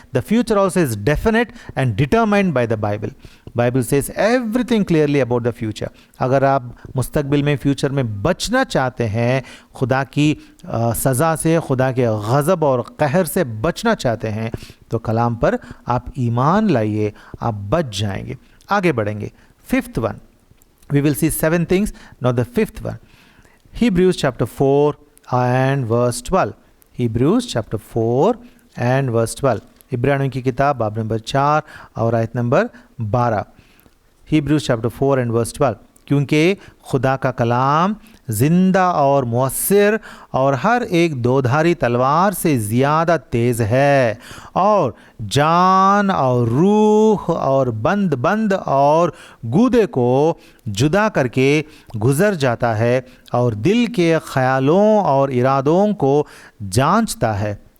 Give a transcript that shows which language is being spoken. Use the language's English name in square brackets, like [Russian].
[English] The future also is definite and determined by the Bible. Bible says everything clearly about the future. [Hindi] अगर आप मुस्तकबिल में, future में बचना चाहते हैं, खुदा की सज़ा से, खुदा के गज़ब और कहर से बचना चाहते हैं, तो कलाम पर आप ईमान लाइए, आप बच जाएंगे। आगे बढ़ेंगे। [English] Fifth one, we will see 7 things, now the fifth one, Hebrews chapter 4 and verse 12। Hebrews chapter 4 and verse 12. [Hindi] इब्रानियों की किताब बाब नंबर 4 और आयत number 12. [English] Hebrews chapter 4 and verse 12. [Hindi] क्योंकि खुदा का कलाम जिंदा और मुअस्सिर और हर एक दोधारी तलवार से ज़्यादा तेज़ है और जान और रूह और बंद और गूदे को जुदा करके गुज़र जाता है और दिल के ख़यालों और इरादों को जांचता है.